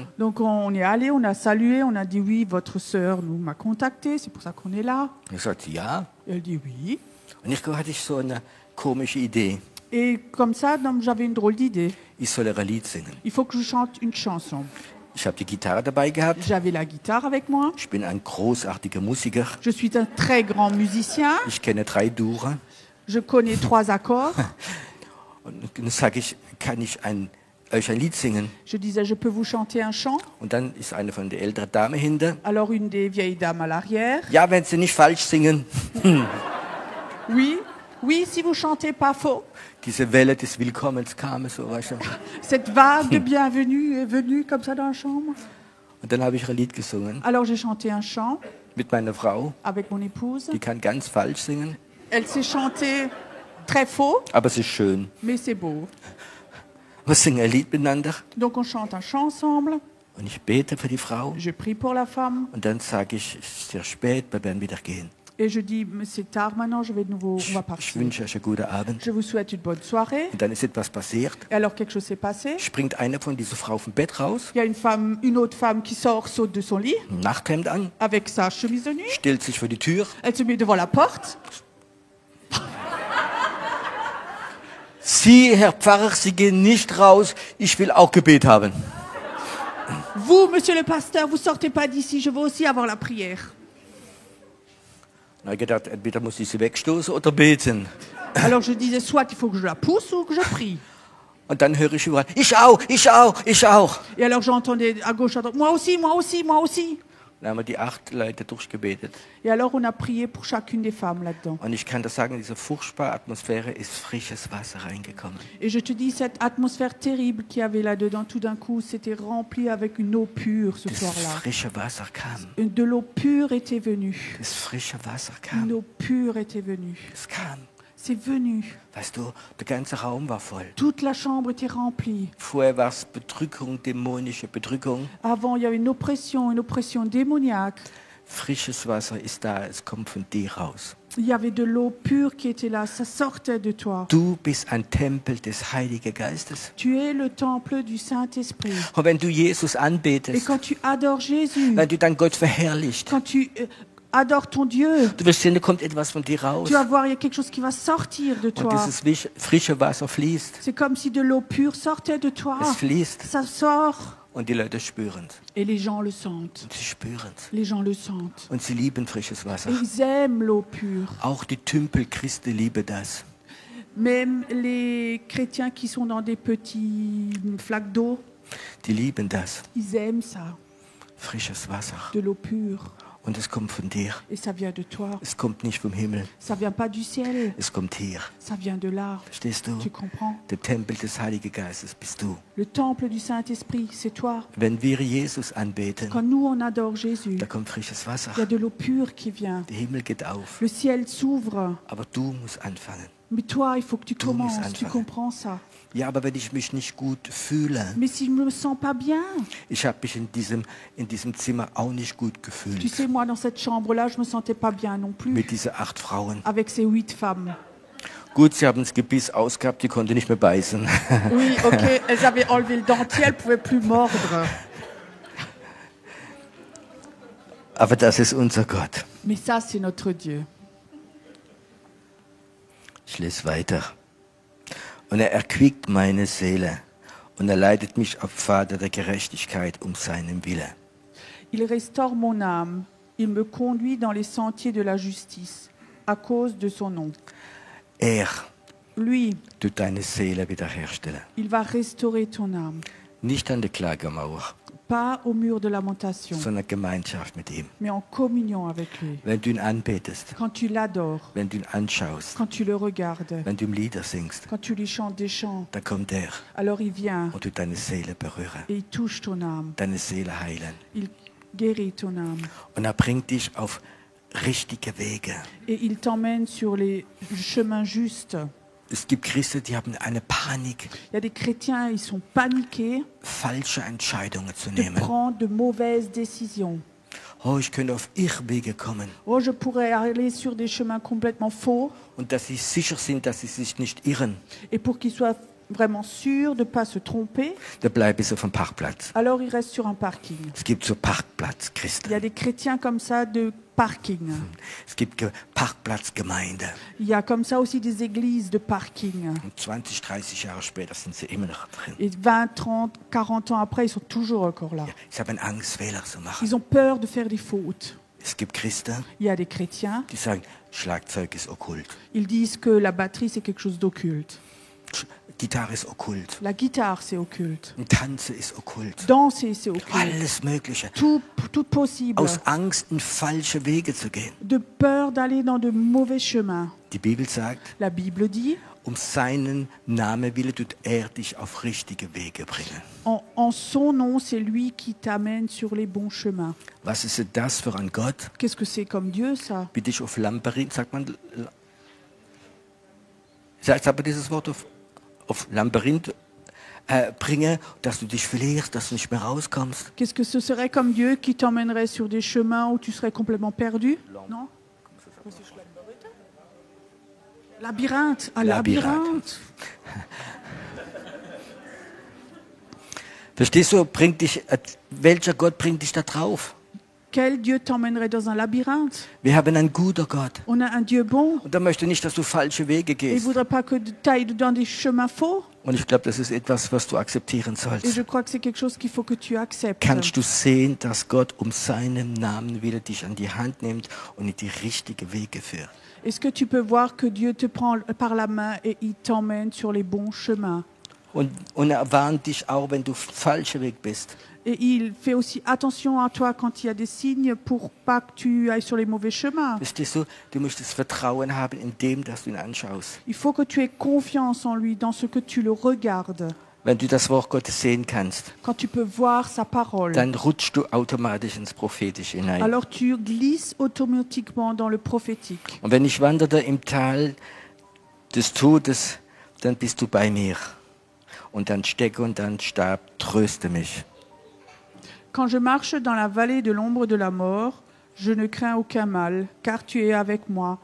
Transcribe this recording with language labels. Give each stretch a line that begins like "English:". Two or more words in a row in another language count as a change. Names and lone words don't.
French: Donc on est allé, on a salué, on a dit oui, votre sœur nous m'a contacté, c'est pour ça qu'on est là.
German: Ich sagte, ja.
French: Et elle dit oui.
German: Und ich hatte so eine komische Idee.
French: Et comme ça, donc, j'avais une drôle d'idée.
German: Ich soll ein Lied singen.
French: Il faut que je chante une chanson.
German: Ich habe die Gitarre dabei gehabt.
French: J'avais la guitare avec moi.
German: Ich bin ein großartiger Musiker.
French: Je suis un très grand musicien.
German: Ich kenne 3 Dure.
French: Je connais 3 accords.
German: Und dann sage ich, kann ich euch ein Lied singen?
French: Je disais, je peux vous chanter un chant.
German: Und dann ist eine von der älteren Dame hinter.
French: Alors une des vieilles dames à l'arrière.
German: Ja, wenn Sie nicht falsch singen.
French: Oui, oui, si vous chantez pas faux.
German: Diese Welle des Willkommens kam so, weißt du.
French: Cette vague de bienvenue est venue comme ça dans la chambre.
German: Und dann habe ich ein Lied gesungen
French: Alors j'ai chanté un chant
German: mit meiner Frau.
French: avec mon épouse.
German: Die kann ganz falsch singen,
French: Elle s'est chantée très faux,
German: aber es ist schön.
French: mais c'est beau.
German: Wir singen ein Lied miteinander
French: Donc on chante un chant ensemble.
German: und ich bete für die Frau.
French: Je prie pour la femme
German: Und dann sage ich, es ist sehr spät, wir werden wieder gehen.
French: et je dis, mais c'est tard maintenant, je vais de nouveau, on va
German: Ich
French: partir.
German: wünsche euch einen guten Abend.
French: Je vous souhaite une bonne soirée.
German: Und dann ist etwas passiert.
French: Et alors quelque chose s'est passé.
German: Springt eine von dieser Frau vom Bett raus,
French: Il y a une autre femme qui sort, saute de son lit
German: ein Nachthemd an,
French: avec sa chemise de nuit.
German: stellt sich vor die Tür.
French: Elle se met devant la porte.
German: Sie, Herr Pfarrer, Sie gehen nicht raus, ich will auch Gebet haben.
French: Vous, monsieur le pasteur, vous sortez pas d'ici, je veux aussi avoir la prière.
German: Da habe ich gedacht, entweder muss ich sie wegstoßen oder beten.
French: Alors je disais, soit il faut que je la pousse ou que je prie.
German: Und dann höre ich überall, ich auch, ich auch, ich auch.
French: Et alors j'entendais à gauche, à droite, moi aussi, moi aussi, moi aussi.
German: Dann haben wir die 8 Leute durchgebetet.
French: Et alors on a prié pour chacune des femmes là-dedans.
German: Und ich kann das sagen, in diese furchtbare Atmosphäre ist frisches Wasser reingekommen.
French: Et je te dis, cette atmosphère terrible qu'il y avait là-dedans, tout d'un coup, c'était rempli avec une eau pure ce
German: Das
French: soir-là.
German: frische Wasser kam.
French: De l'eau pure était venue.
German: Das frische Wasser
French: Une
German: kam.
French: eau pure était venue.
German: Es kam.
French: C'est venu.
German: Weißt du, der ganze Raum war voll.
French: Toute la chambre était remplie.
German: Vorher war es Bedrückung, dämonische Bedrückung.
French: Avant, il y avait une oppression démoniaque.
German: Frisches Wasser ist da, es kommt von dir raus.
French: Il y avait de l'eau pure qui était là, ça sortait de toi.
German: Du bist ein Tempel des Heiligen Geistes.
French: Tu es le temple du Saint-Esprit.
German: Und wenn du Jesus
French: Et
German: anbetest,
French: quand tu adores Jésus,
German: wenn du dann Gott verherrlicht,
French: quand tu adores ton Dieu,
German: du wirst sehen, da kommt etwas von dir raus.
French: tu vas voir, il y a quelque chose qui va sortir de
German: Und
French: toi.
German: dieses frische Wasser fließt.
French: C'est comme si de l'eau pure sortait de toi.
German: Es fließt
French: Ça sort
German: und die Leute spüren es.
French: et les gens le sentent.
German: Sie spüren es.
French: Les gens le sentent.
German: Und sie lieben frisches Wasser.
French: Et ils aiment l'eau pure.
German: Auch die Tümpelchristen lieben das.
French: Même les chrétiens qui sont dans des petits flaques d'eau,
German: Die lieben das.
French: ils aiment ça,
German: Frisches Wasser.
French: de l'eau pure.
German: Und es kommt von dir.
French: Et ça vient de toi.
German: Es kommt nicht vom Himmel.
French: Ça vient pas du ciel,
German: Es kommt hier.
French: ça vient de là.
German: Verstehst du?
French: Tu comprends?
German: Der Tempel des Heiligen Geistes bist du.
French: Le temple du Saint-Esprit, c'est toi.
German: Wenn wir Jesus anbeten,
French: Quand nous, on adore Jésus,
German: da kommt frisches Wasser.
French: il y a de l'eau pure qui vient.
German: Der Himmel geht auf.
French: Le ciel s'ouvre,
German: Aber du musst anfangen.
French: Mais toi, il faut que tu
German: Tu musst
French: commences, tu
German: anfangen.
French: comprends ça.
German: Ja, aber wenn ich mich nicht gut fühle,
French: Mais si je ne me sens pas bien,
German: ich habe mich in diesem Zimmer auch nicht gut
French: tu
German: gefühlt.
French: sais, moi, dans cette chambre-là, je me sentais pas bien non plus,
German: Mit diesen 8 Frauen.
French: avec ces 8 femmes.
German: Gut, sie haben das Gebiss ausgehabt, die konnte nicht mehr beißen.
French: Oui, ok, elles avaient enlevé le dentier, elles ne pouvaient plus mordre.
German: Aber das ist unser Gott.
French: Mais ça, c'est notre Dieu.
German: Ich lese weiter. Und er erquickt meine Seele und er leitet mich auf Pfade der Gerechtigkeit um seinen Wille.
French: Il restaure mon âme, il me conduit dans les sentiers de la justice, à cause de son nom.
German: Er
French: Lui,
German: tut deine Seele wiederherstellen.
French: il va restaurer ton âme,
German: Nicht an der Klagemauer,
French: pas au mur de lamentation,
German: sondern Gemeinschaft mit ihm.
French: mais en communion avec lui.
German: Wenn du ihn anbetest,
French: Quand tu l'adores,
German: wenn du ihn anschaust,
French: quand tu le regardes,
German: wenn du ihm Lieder singst,
French: quand tu lui chantes des chants,
German: dann kommt er
French: alors il vient
German: und tut deine Seele berühren,
French: et il touche ton âme,
German: deine Seele heilen.
French: il guérit ton âme
German: Und er bringt dich auf richtige Wege.
French: et il t'emmène sur les chemins justes.
German: Es gibt Christen, die haben eine Panik,
French: Il y a des chrétiens, ils sont paniqués
German: falsche Entscheidungen zu
French: de
German: nehmen.
French: prendre de mauvaises décisions.
German: Oh, ich könnte auf Irrwege kommen.
French: Oh, je pourrais aller sur des chemins complètement faux.
German: Und dass sie sicher sind, dass sie sich nicht irren,
French: Et pour qu'ils soient vraiment sûrs de ne pas se tromper,
German: da bleibe ich auf dem Parkplatz.
French: alors ils restent sur un parking.
German: Es gibt so
French: Il y
German: Parkplatzchristen.
French: a des chrétiens comme ça de parking.
German: Es gibt Parkplatzgemeinde.
French: Il y a comme ça aussi des églises de parking.
German: Und 20, 30 Jahre später sind sie immer noch drin.
French: Et 20, 30, 40 ans après, ils sont toujours encore là.
German: Ja, sie haben Angst, Fehler zu machen.
French: Ils ont peur de faire des fautes.
German: Es gibt Christen,
French: Il y a des chrétiens,
German: die sagen, Schlagzeug ist okkult,
French: ils disent que la batterie, c'est quelque chose d'occulte.
German: Gitarre ist okkult,
French: La guitare, c'est occulte.
German: Tanzen ist okkult.
French: Danser, c'est occulte.
German: Alles Mögliche.
French: Tout possible.
German: Aus Angst, in falsche Wege zu gehen.
French: De peur d'aller dans de mauvais chemins.
German: Die Bibel sagt,
French: La Bible dit,
German: um seinen Namen willen tut er dich auf richtige Wege bringen.
French: en son nom, c'est lui qui t'amène sur les bons chemins.
German: Was ist denn das für ein Gott,
French: Qu'est-ce que c'est comme Dieu, ça?
German: wie dich auf Labyrinth, sagt man dieses Wort auf Labyrinth bringen, dass du dich verlierst, dass du nicht mehr rauskommst.
French: Qu'est-ce que ce serait comme Dieu qui t'emmènerait sur des chemins où tu serais complètement perdu? Non? Labyrinthe. Ah,
German: Labyrinth.
French: labyrinthe.
German: Verstehst du, welcher Gott bringt dich da drauf?
French: Quel Dieu t'emmènerait dans un labyrinthe?
German: Wir haben einen guten Gott.
French: On a un Dieu bon.
German: Und er möchte nicht, dass du falsche Wege
French: Il ne
German: gehst.
French: voudrait pas que tu ailles dans des chemins faux.
German: Und ich glaube, das ist etwas, was du akzeptieren
French: Et
German: sollst.
French: je crois que c'est quelque chose qu'il faut que tu acceptes.
German: Kannst du sehen, dass Gott um seinen Namen willen dich an die Hand nimmt und in die richtigen Wege führt?
French: Est-ce que tu peux voir que Dieu te prend par la main et il t'emmène sur les bons chemins?
German: Und er warnt dich auch, wenn du falscher Weg bist.
French: Et il fait aussi attention à toi quand il y a des signes pour pas que tu ailles sur les mauvais chemins.
German: Verstehst du? Du musst das Vertrauen haben in dem, dass du ihn anschaust.
French: Il faut que tu aies confiance en lui, dans ce que tu le regardes.
German: Wenn du das Wort Gottes sehen kannst,
French: Quand tu peux voir sa parole,
German: dann rutschst du automatisch ins Prophetische hinein.
French: alors tu glisses automatiquement dans le prophétique.
German: Und wenn ich wanderte im Tal des Todes, dann bist du bei mir. Und dann Stecke und dann Stab tröste mich.
French: Quand je marche dans la vallée de l'ombre de la mort, je ne crains aucun mal, car tu es avec moi.